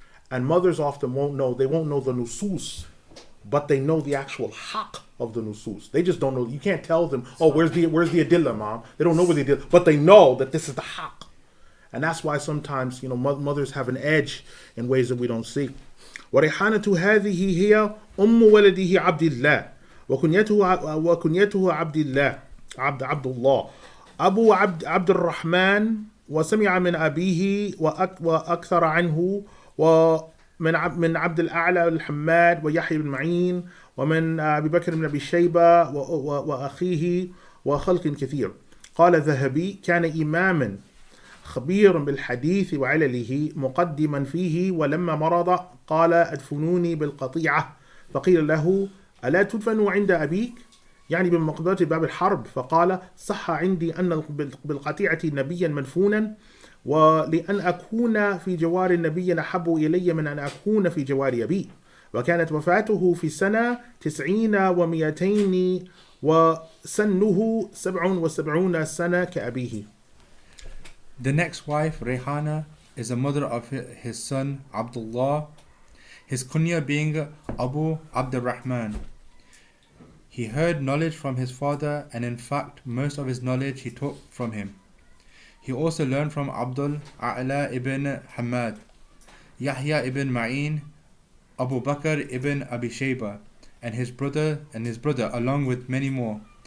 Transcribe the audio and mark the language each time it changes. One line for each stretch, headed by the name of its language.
English: And mothers often won't know. They won't know the nusus, but they know the actual haqq of the nusus. They just don't know. You can't tell them, oh, where's the adillah, mom? They don't know where the adillah, but they know that this is the haqq. And that's why sometimes, mothers have an edge in ways that we don't see.
Arabic: وَرِحَانَةُ هَذِهِ هِيَ أُمُّ وَلَدِهِ عَبْدِ اللَّهِ وكنيته عبد الله أبو عبد الرحمن، وسمع من أبيه وأكثر عنه، من عبد الأعلى الحماد ويحيى بن معين، ومن أبي بكر بن أبي شيبة وأخيه وخلق كثير. قال الذهبي: كان إماما خبير بالحديث وعلله مقدما فيه، ولما مرض قال: ادفنوني بالقطيعة. فقيل له: ألا تدفن عند أبيك؟ يعني بمقدرة باب الحرب. فقال: صح عندي أن بالقطيعة نبيا مدفونا، ولأن أكون في جوار النبي أحب إلي من أن أكون في جوار أبي. وكانت وفاته في سنة 90 و200، وسنه 77 سنة كأبيه.
English: The next wife, Rehana, is the mother of his son Abdullah, his kunya being Abu Abdurrahman. He heard knowledge from his father, and in fact most of his knowledge he took from him. He also learned from Abdul A'la ibn Hamad, Yahya ibn Ma'in, Abu Bakr ibn Abi Shayba, and his brother along with many more.